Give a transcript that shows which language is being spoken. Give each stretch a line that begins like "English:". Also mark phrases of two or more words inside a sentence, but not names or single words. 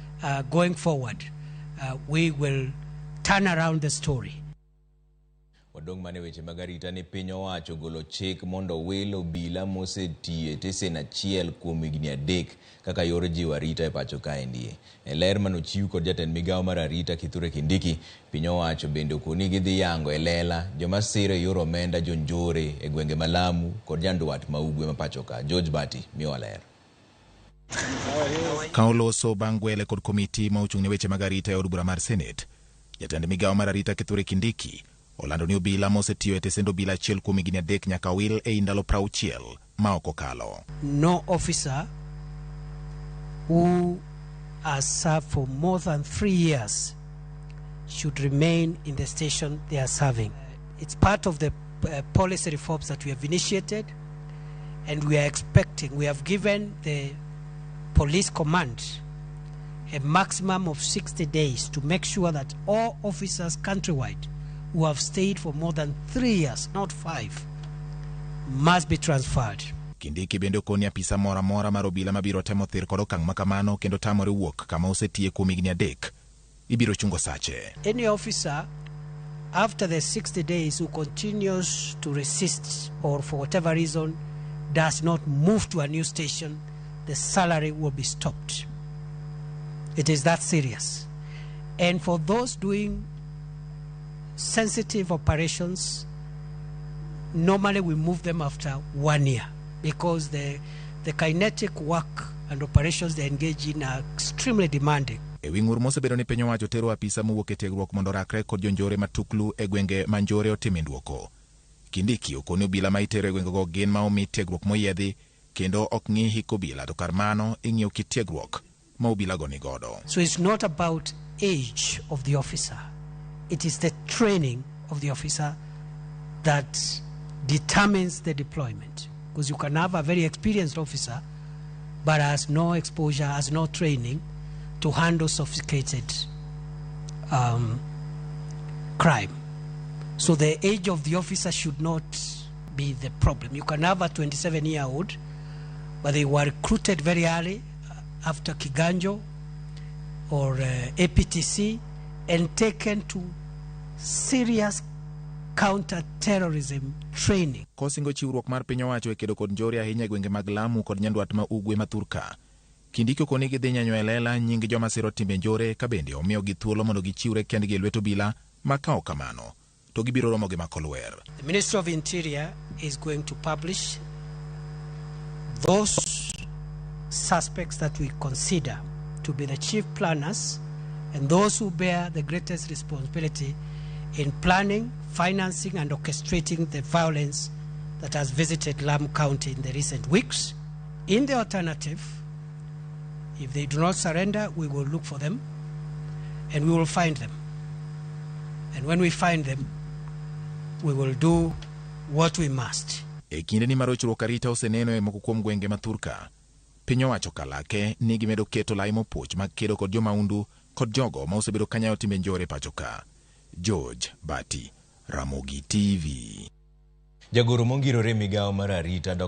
English: going forward, we will turn around the story.
Luo (Kenya and Tanzania): Wadong mane weche magarita ni piny owacho golo chik mondo owil obila mosetiyo tesend achiel kuom higni adek kaka yor jiwo arita e pacho kaendi. E ler manochiw kod jatend migawo mar arita Kithure Kindiki, piny owacho bende okoni gidhi yango e lela joma siro e yor omenda jonjore e gwenge ma Lamu kod Nyanduat ma ugwe ma pacho ka. George Bati miyo ler. Ka oloso bang' gwele kod komiti ma ochung' ne weche mag arita e od bura mar Senate, jatend migawo mar arita Kithure Kindiki olando ni obila mosetiyo e tesend obila achiel kuom higni adek nyaka owil e ndalo 60 ma ok okalo.
English: No officer who has served for more than 3 years should remain in the station they are serving. It's part of the policy reforms that we have initiated, and we are expecting, we have given the police command a maximum of 60 days to make sure that all officers countrywide who have stayed for more than 3 years, not 5, must be transferred.
Luo (Kenya and Tanzania): Kindiki bende okoni apisa mora mora mar obila mabiro temo thir kod okang' makamano kendo tamore wuok kama osetiye kuom higni adek ibiro chungo sache.
English: Any officer after the 60 days who continues to resist or for whatever reason does not move to a new station, the salary will be stopped. It is that serious. And for those doing sensitive operations, normally we move them after 1 year because the kinetic work and operations they engage in are extremely demanding.
Luo (Kenya and Tanzania): E wingur mosebedo ni piny owacho tero apisa mowuok e tiegruok mondo rakre kod jonjore matuklu e gwenge manjore otime nduoko. Kindiki okoni obila ma itero e gwengego gin ma omi tiegruok moyiedhi kendo ok ng'i hik obila to kar mano ing'iyo kit tiegruok ma obila go ni godo.
English: So it's not about age of the officer. It is the training of the officer that determines the deployment. Because you can have a very experienced officer but has no exposure, has no training to handle sophisticated crime. So the age of the officer should not be the problem. You can have a 27-year-old, but they were recruited very early after Kiganjo or APTC and taken to serious counter-terrorism training.
Luo (Kenya and Tanzania): Kosingo chiwruok mar piny owacho e kedo kod njore ahinya e gwenge mag Lamu kod Nyanduat ma ugwe ma Thurka. Kindiki okoni gidhi nyanyo e lela nying joma siro timbe njore ka bende omiyo gi thuolo mondo gichiwre kendgi e lwet obila ma ka ok kamano to gibiro romo gi makolwer.
English: The Ministry of Interior is going to publish those suspects that we consider to be the chief planners and those who bear the greatest responsibility in planning, financing and orchestrating the violence that has visited Lamu County in the recent weeks. In the alternative, if they do not surrender, we will look for them and we will find them. And when we find them, we will do what we must.
Luo (Kenya and Tanzania): E kinde ni marochruok arita oseneno e moko kuom gwenge ma Thurka, piny owacho kalake ni gimedo keto lai mopoch mag kedo kod jomaundu kod jogo ma osebedo kanyayo timbe njore pacho ka. George Bati, Ramogi TV. Jagoro mongirore migawo mar arita Dr.